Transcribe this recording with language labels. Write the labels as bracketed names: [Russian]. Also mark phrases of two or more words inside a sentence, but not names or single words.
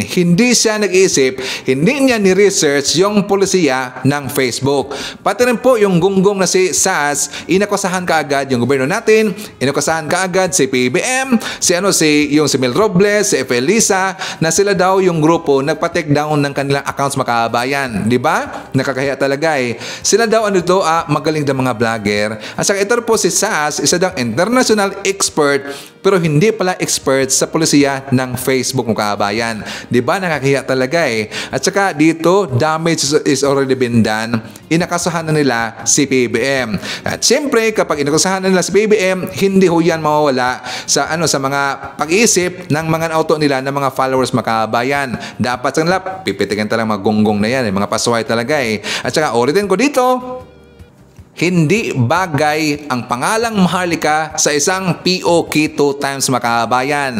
[Filipino] Hindi siya nag-iisip, hindi niya ni-research yung polisiya ng Facebook. Pati rin po yung gunggong na si SAS, inakusahan kaagad yung gobyerno natin, inakusahan kaagad si PBM, si Mel Robles, si Felisa, na sila daw yung grupo nagpa-take down ng kanilang accounts mga kababayan. Di ba? Nakakahiya talaga eh. Sila daw magaling na mga vlogger. At saka ito po si SAS, isa daw international expert pero hindi pala expert sa polisiya ng Facebook mga kababayan. Di ba? Nakakahiya talaga eh. At saka dito, [English] damage is already been done. [Filipino] Inakasahan na nila si PBM. At siyempre, kapag inakasahan na nila si PBM, hindi ho yan mawawala sa mga pag-iisip ng mga auto nila ng mga followers mga kababayan. Dapat sa nila, pipitikin talagang mga gonggong na yan, mga pasway talaga eh. At saka, ulitin ko dito, hindi bagay ang pangalang Maharlika sa isang POK 2 times mga kababayan.